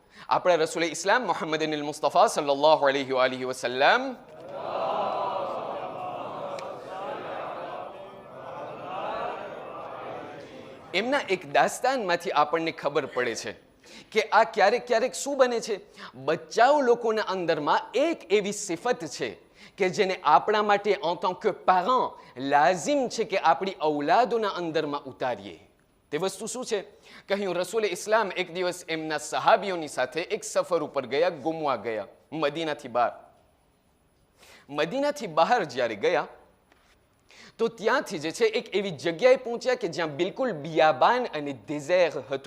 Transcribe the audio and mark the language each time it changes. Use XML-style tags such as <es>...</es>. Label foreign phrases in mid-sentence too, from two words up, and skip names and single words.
<gu>આપણા રસૂલ ઇસ્લામ મુહમ્મદ મુસ્તફા</gu> <ar>صلى الله عليه وسلم</ar> <gu>એમના એક દાસ્તાનમાંથી આપણને ખબર પડે છે કે આ ક્યારેક ક્યારેક શું બને છે, બચ્ચાઓ લોકોના અંદરમાં એક એવી સિફત છે કે જેને આપણા માટે</gu> <fr>en tant que parent</fr> <gu>લાઝિમ છે કે આપણી ઔલાદોના અંદરમાં ઉતારીએ. તે વસ્તુ શું છે? કહ્યું રસૂલ ઇસ્લામ એક દિવસ એમના સહાબીઓની સાથે એક સફર ઉપર ગયા, ગુમવા ગયા મદીનાથી બહાર. મદીનાથી બહાર જ્યારે ગયા તો ત્યાંથી જે છે એક એવી જગ્યાએ પહોંચ્યા કે જ્યાં બિલકુલ બિયાબાન અને ડેઝેર હતું.</gu>